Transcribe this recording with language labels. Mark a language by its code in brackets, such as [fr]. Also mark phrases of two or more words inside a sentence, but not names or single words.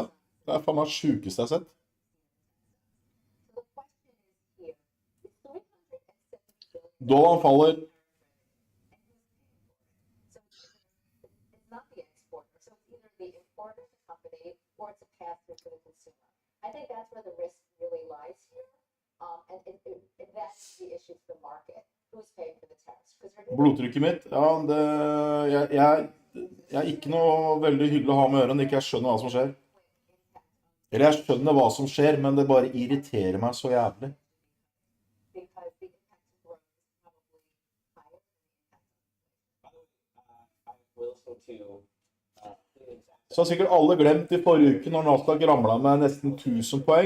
[no] Det er faen meg sjukeste jeg har sett. Dollaren faller. [en] I think that's where the risk really lies here. And that's the issue to the market. Who's paying for the tariffs? [no] Blodtrykket mitt, ja, jeg er ikke noe veldig hyggelig å ha med ørene, ikke jeg skjønner hva som skjer. Eller jeg skjønner hva som skjer, men det bare irriterer meg så jævlig. Så har sikkert alle glemt i forrige uke når Nasdaq ramlet med nesten 1000 poeng.